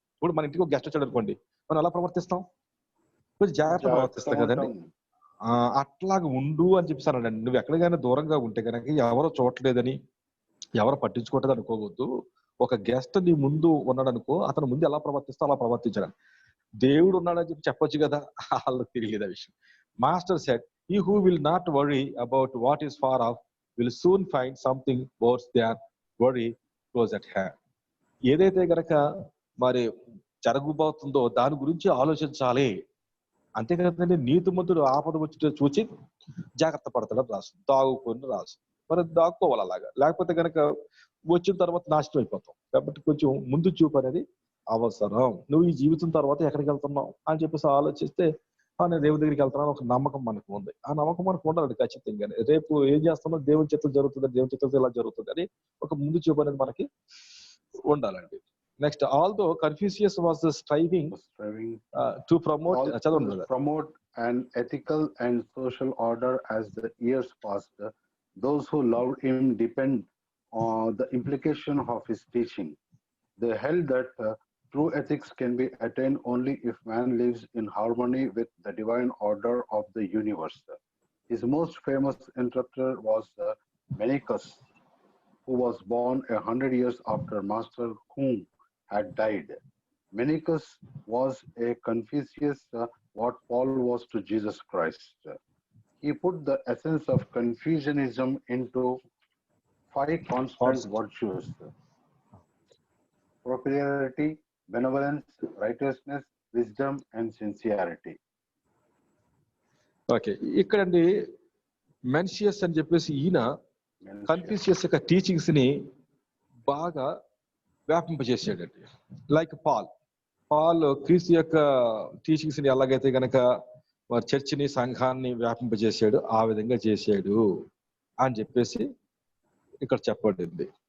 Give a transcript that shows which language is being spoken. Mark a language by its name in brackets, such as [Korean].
[Telugu] ఇప్పుడు మన ఇంటికి ఒక గెస్ట్ వచ్చాడు అనుకోండి, మనం ఎలా ప్రవర్తిస్తాం? కొంచెం జాగ్రత్త ప్రవర్తిస్తాం కదండి. అట్లాగా ఉండు అని చెప్పేసానండి. నువ్వు ఎక్కడికైనా దూరంగా ఉంటే కనుక ఎవరో చూడలేదని, ఎవరో పట్టించుకోవట్లేదు అనుకోవద్దు. ఒక గెస్ట్ నీ ముందు ఉన్నాడు అనుకో, అతను ముందు ఎలా ప్రవర్తిస్తా అలా ప్రవర్తించాడు. దేవుడు ఉన్నాడని చెప్పి చెప్పొచ్చు కదా, వాళ్ళకి తెలియదు ఆ విషయం. [English] Master said, he who will not worry about what is far off will soon find something worse than worry close at hand. [Telugu] ఏదైతే గనక మరి జరగబోతుందో దాని గురించి ఆలోచించాలి. అంతే కదండి. నీతిమంతుడు ఆపద వచ్చి చూచి జాగ్రత్త పడతాడని రాసు, దాగుకొని రాసు. మరి దాక్కోవాలి అలాగా, లేకపోతే కనుక వచ్చిన తర్వాత నాశనం అయిపోతాం. కాబట్టి కొంచెం ముందు చూపు అనేది అవసరం. నువ్వు ఈ జీవితం తర్వాత ఎక్కడికి వెళ్తున్నావు అని చెప్పేసి ఆలోచిస్తే, నేను దేవుడి దగ్గరికి వెళ్తున్నాను ఒక నమ్మకం మనకు ఉంది. ఆ నమ్మకం మనకు ఉండాలి ఖచ్చితంగా. రేపు ఏం చేస్తామో దేవుని చిత్తం జరుగుతుంది, దేవుని చిత్తం ఇలా జరుగుతుంది అని ఒక ముందు చూపు అనేది మనకి ఉండాలండి. [English] Next, although Confucius was striving to promote an ethical and social order as the years passed. Those who loved him depend on the implication of his teaching. They held that true ethics can be attained only if man lives in harmony with the divine order of the universe. His most famous interpreter was Menicus, who was born 100 years after Master Kung had died. Menicus was a Confucius, what Paul was to Jesus Christ. He put the essence of Confucianism into 5 constant virtues: propriety, benevolence, righteousness, wisdom, and sincerity. [Telugu] Okay, ఇక్కడండి మెన్షియస్ అని చెప్పేసి ఈయన Confucius యొక్క teachings ని బాగా వ్యాపింపజేసాడండి. Like Paul క్రీస్తు యొక్క teachings ని ఎలాగైతే గనక చర్చిని సంఘాన్ని వ్యాపింపజేసాడు, ఆ విధంగా చేశాడు అని చెప్పేసి ఇక్కడ చెప్పబడింది.